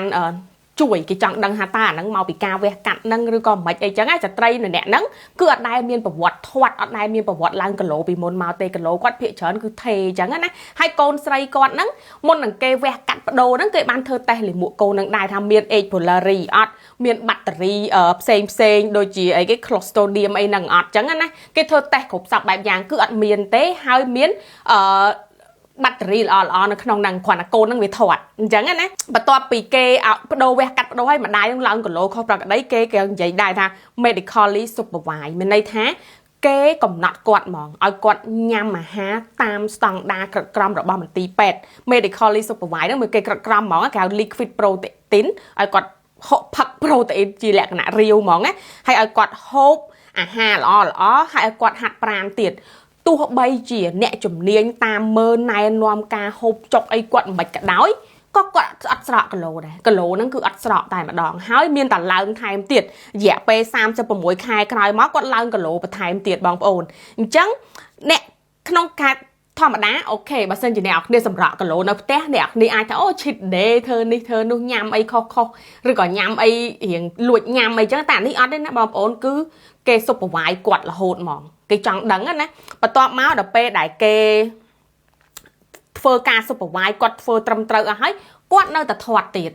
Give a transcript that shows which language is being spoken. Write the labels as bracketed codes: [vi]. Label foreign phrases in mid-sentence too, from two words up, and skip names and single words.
[km] ជួយគេចង់ដឹងថាតើអាហ្នឹងមកពីការវះកាត់ហ្នឹងឬក៏មិនអីចឹងស្ត្រីនៅអ្នកហ្នឹងគឺអត់ដែលមានប្រវត្តិធាត់អត់ដែលមានប្រវត្តិឡើងគីឡូពីមុនមកទេគីឡូគាត់ភាគច្រើនគឺថេចឹងណាហើយកូនស្រីគាត់ហ្នឹងមុននឹងគេវះកាត់បដូរហ្នឹងគេបានធ្វើតេស្តលាមកកូនហ្នឹងដែរថាមាន H pylori អត់មានបាក់តេរីផ្សេងដូចជាអីគេ Clostridium អីហ្នឹងអត់ចឹងណាគេធ្វើតេស្តគ្រប់សពបែបយ៉ាងគឺអត់មានទេហើយមាន បាត់តេរីល្អនៅក្នុងហ្នឹងគ្រាន់តែកូនហ្នឹងវាធាត់អញ្ចឹងណាបន្ទាប់ពីគេបដូរវះកាត់បដូរឲ្យម្ដាយហ្នឹងឡើងគីឡូខុសប្រក្រតីគេនិយាយដែរថា [en] medically supervised [km] មានន័យថាគេកំណត់គាត់ហ្មងឲ្យគាត់ញ៉ាំអាហារតាមស្តង់ដារក្រឹតក្រមរបស់មន្ទីរពេទ្យ [en] medically supervised [km] ហ្នឹងមើលគេក្រឹតក្រមហ្មងគេហៅ [en] liquid protein [km] ឲ្យគាត់ហូ បផឹក protein ជាលក្ខណៈរាវហ្មងណាហើយឲ្យគាត់ហូបអាហារល្អហើយឲ្យគាត់ហាត់ប្រាណទៀតទោះបីជាអ្នកជំនាញតាមមើលណែនាំការហូបចុកអីគាត់មិន ក៏ដោយក៏គាត់អត់ស្រកគីឡូដែរគីឡូហ្នឹងគឺអត់ស្រកតែម្ដងហើយមានតែឡើងថែមទៀតរយៈពេល36ខែក្រោ យមកគាត់ឡើងគីឡូបន្ថែមទៀតបងប្អូនអញ្ចឹងអ្នកក្នុងការធម្មតាអូខេបើសិនជាអ្នកគ្នាសម្រក់គីឡូនៅផ្ទះអ្នកគ្នាអាចថាអូ [en] cheat day [km] ធ្វើនេះធ្វើនោះញ៉ាំអីខុសឬក៏ញ៉ាំអីរៀងលួចញ៉ាំអីចឹងតែនេះអត់ទេណាបងប្អូនគឺគេ supervise គាត់រហូតហ្មងគេចង់ដឹងណាបន្ទាប់មកដល់ពេលដែលគេធ្វើការ supervise គាត់ធ្វើត្រឹមត្រូវអស់ហើយគាត់នៅតែធាត់ទៀត